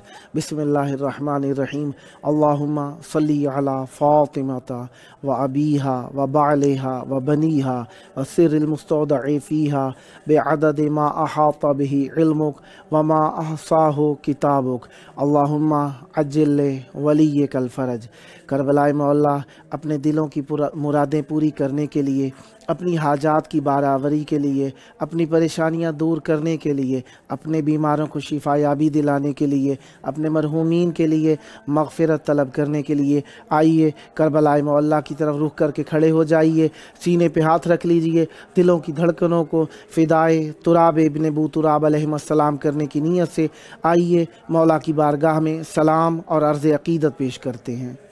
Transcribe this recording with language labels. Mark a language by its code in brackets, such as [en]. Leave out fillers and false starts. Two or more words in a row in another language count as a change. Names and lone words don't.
[ar] بسم اللہ الرحمن الرحیم۔ اللہم صلی علی فاطمۃ و ابیہا و بعلہا و بنیہا و سر المستودع فیہا بعدد ما احاط بہ علمک وما احصاہ کتابک۔ اللہم عجل ولیک الفرج۔ [ur] کربلائے مولا اپنے دلوں کی مرادیں پوری کرنے کے لیے، اپنی حاجات کی برآوری کے لیے، اپنی پریشانیاں دور کرنے کے لیے، اپنے بیماروں کو شفا یابی دلانے کے لیے، اپنے مرحومین کے لیے مغفرت طلب کرنے کے لیے آئیے کربلائے مولا کی طرف رخ کر کے کھڑے ہو جائیے، سینے پہ ہاتھ رکھ لیجئے، دلوں کی دھڑکنوں کو فدائے تراب ابن ابو تراب [ar] علیہ السلام [ur] کرنے کی نیت سے آئیے مولا کی بارگاہ میں سلام اور عرض عقیدت پیش کرتے ہیں۔